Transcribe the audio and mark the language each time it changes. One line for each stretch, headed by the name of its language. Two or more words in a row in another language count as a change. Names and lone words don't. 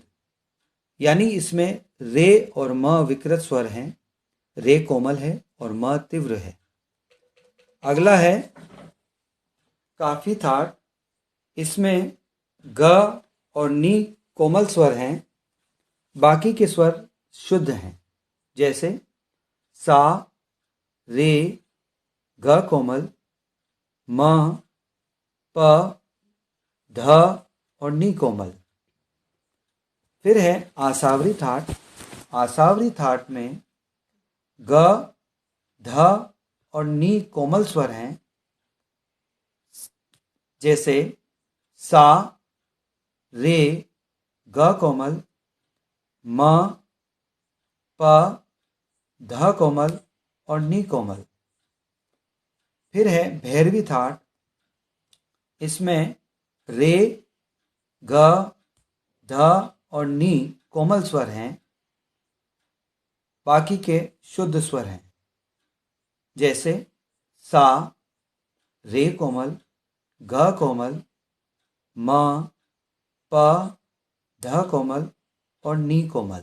Hindi: यानी इसमें रे और म विकृत स्वर हैं, रे कोमल है और म तीव्र है। अगला है काफी थाट। इसमें ग और नी कोमल स्वर हैं, बाकी के स्वर शुद्ध हैं, जैसे सा, रे, ग कोमल, म, प, ध और नी कोमल। फिर है आसावरी थाट। आसावरी थाट में ग, ध और नी कोमल स्वर हैं, जैसे सा, रे, ग कोमल, म, प, ध कोमल और नी कोमल। फिर है भैरवी थाट। इसमें रे, ग, ध और नी कोमल स्वर हैं, बाकी के शुद्ध स्वर हैं, जैसे सा, रे कोमल, ग कोमल, म, प, ध कोमल और नी कोमल।